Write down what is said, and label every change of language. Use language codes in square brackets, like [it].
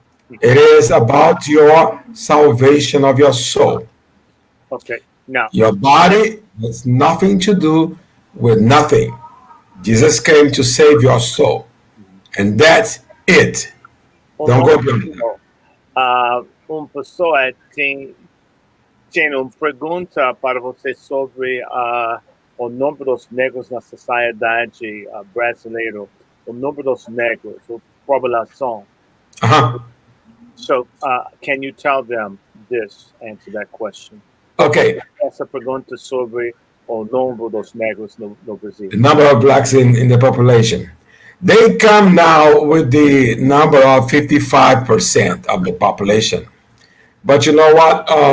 [en] It is about your salvation of your soul. Okay. Now, Your body has nothing to do with nothing. Jesus came to save your soul, and that's it. Don't go beyond that. [pt] pessoa tem uma pergunta para você sobre o número dos negros na sociedade brasileira, o número dos negros, a população. Uh-huh. [en] So, can you tell them this? Answer that question. Okay. [pt] Essa pergunta sobre o número dos negros no Brasil. [en] The number of blacks in the population. They come now with the number of 55% of the population. But you know what?